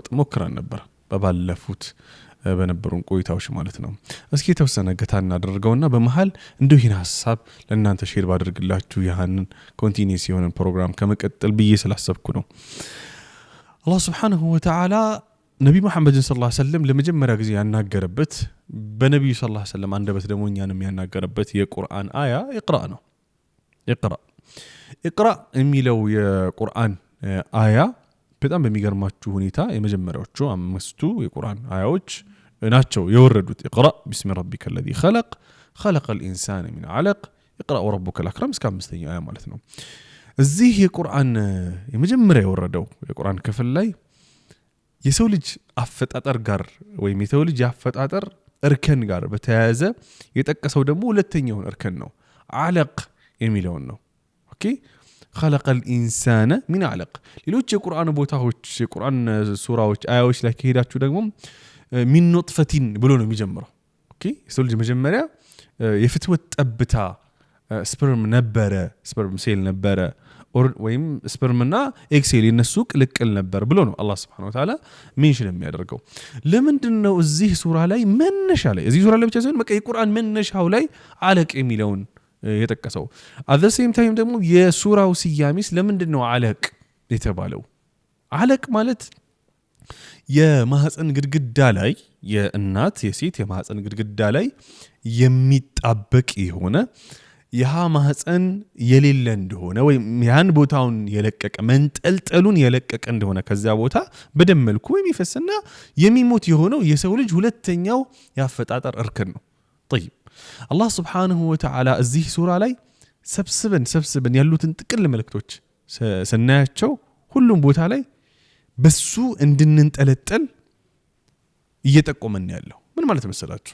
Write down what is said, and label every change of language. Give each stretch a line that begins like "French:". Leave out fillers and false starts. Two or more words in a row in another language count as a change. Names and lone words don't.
Amharic: ሞክረን ነበር በባለፉት በነበሩን ቆይታዎች ማለት ነው። እስኪ የተወሰነ ገታ እናደርገውና በመሃል እንደው ይህን ሐሳብ ለእናንተ ሼር ባደርግላችሁ ያንን ኮንቲኒዩስ የሆነ ፕሮግራም ከመቀጠል ብዬ ስላሰብኩ ነው። አላህ
Arabic: سبحانه وتعالى
Amharic: ነቢ መሐመድ
Arabic: صلى الله عليه وسلم
Amharic: ለመጀመሪያ ጊዜ ያናገረበት በነብዩ
Arabic: صلى الله عليه وسلم
Amharic: አንደበት ደግሞ እኛንም ያናገረበት የቁርአን አያ ኢቅራ ነው። ኢቅራ የሚለው የቁርአን አያ በጣም በሚገርማችሁ ሁኔታ የመጀመሪያዎቹ 5ቱ የቁርአን አያዎች ናቸው የወረዱት።
Arabic: اقرأ باسم ربك الذي خلق الإنسان من علق اقرأ وربك الأكرم
Amharic: እስከ 5ኛው አያ ማለት ነው። እዚህ የቁርአን የመጀመሪያ የወረደው የቁርአን ክፍል ላይ የሰው ልጅ አፈጣጠር ጋር ወይም የሰው ልጅ አፈጣጠር እርከን ጋር በተያያዘ የጠቀሰው ደግሞ ሁለተኛውን እርከን ነው። علق የሚለውን ነው። ኦኬ
Arabic: خلق الإنسان من علق።
Amharic: ሌሎች የቁርአን ቦታዎች የቁርአን ሱራዎች አያዎች ላይ ከሄዳችሁ ደግሞ
Arabic: من نطفة
Amharic: ብሎ ነው የሚጀምረው። ኦኬ የሰው ልጅ መጀመሪያ የፍትወት ጠብታ ስፐርም ነበረ፣ ስፐርም ሴል ነበረ ወይም ስፐርምና ኤክሴል የነሱ ቅልቅል ነበር ብሎ ነው አላህ
Arabic: سبحانه وتعالى
Amharic: ሜንሽን የሚያደርገው። ለምንድነው እዚህ ሱራ ላይ መነሻ ላይ እዚህ ሱራ ላይ ብቻ ሳይሆን በቃ የቁርአን መነሻው ላይ አለቅ የሚለውን የጠቀሰው?
English: at the same time
Amharic: ደግሞ የሱራው ስያሜስ ለምንድነው አለቅ የተባለው? አለቅ ማለት የማህፀን ግድግዳ ላይ የእናት የሴት የማህፀን ግድግዳ ላይ የሚጣበቅ የሆነ ያ ማህፀን የሌለ እንደሆነ ወይም ያን ቦታውን የለቀቀ መንጠልጠሉን የለቀቀ እንደሆነ ከዛ ቦታ በደም መልኩ የሚፈስና የሚሞት የሆነው የሰው ልጅ ሁለተኛው ያፈጣጠር እርከን ነው። طيب አላህ
Arabic: سبحانه وتعالى
Amharic: እዚህ ሱራ ላይ ሰብስበን ያሉትን ጥቅል መልእክቶች ስናያቸው ሁሉም ቦታ ላይ በሱ እንድንንጠለጠል እየጠቆመን ያለው ምን ማለት መሰላችሁ?